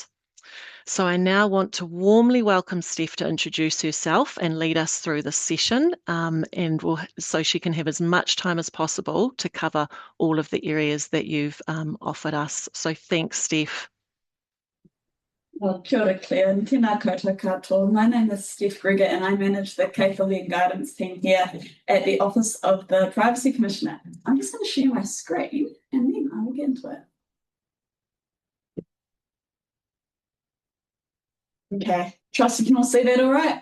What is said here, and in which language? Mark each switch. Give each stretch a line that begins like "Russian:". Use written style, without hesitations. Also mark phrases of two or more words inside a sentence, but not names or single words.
English: So I now want to warmly welcome Steph to introduce herself and lead us through the session, so she can have as much time as possible to cover all of the areas that you've offered us. So thanks, Steph. Well,
Māori: kia ora, Claire, and tēnā koutou katoa.
English: My name is Steph Gregor and I manage the capability and guidance team here at the Office of the Privacy Commissioner. I'm just going to share my screen and then I will get into it. Okay, trust you can all see that all right?